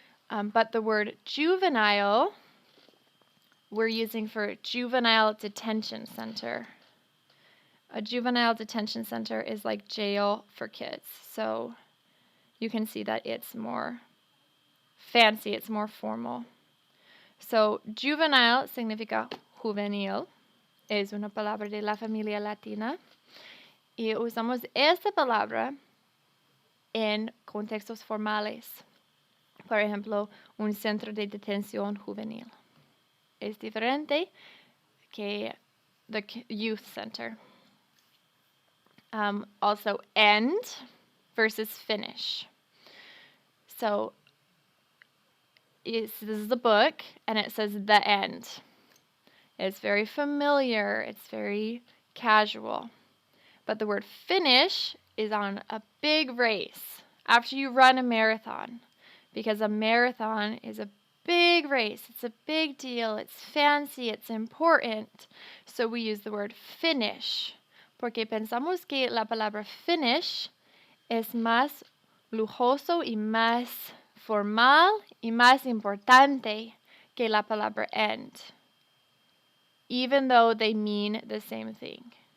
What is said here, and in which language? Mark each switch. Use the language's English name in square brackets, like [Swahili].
[English] But the word juvenile, we're using for juvenile detention center. A juvenile detention center is like jail for kids. So you can see that it's more fancy, it's more formal. [Spanish] So juvenile significa juvenil, es una palabra de la familia latina, y usamos esta palabra en contextos formales. Por ejemplo, un centro de detención juvenil. Es diferente que [English] the youth center. Also, end versus finish. So, this is the book, and it says the end. It's very familiar. It's very casual. But the word finish is on a big race after you run a marathon, because a marathon is a big race. It's a big deal. It's fancy. It's important. So we use the word finish, [Spanish] porque pensamos que la palabra finish es más lujoso y más formal y más importante que la palabra end, [English] even though they mean the same thing.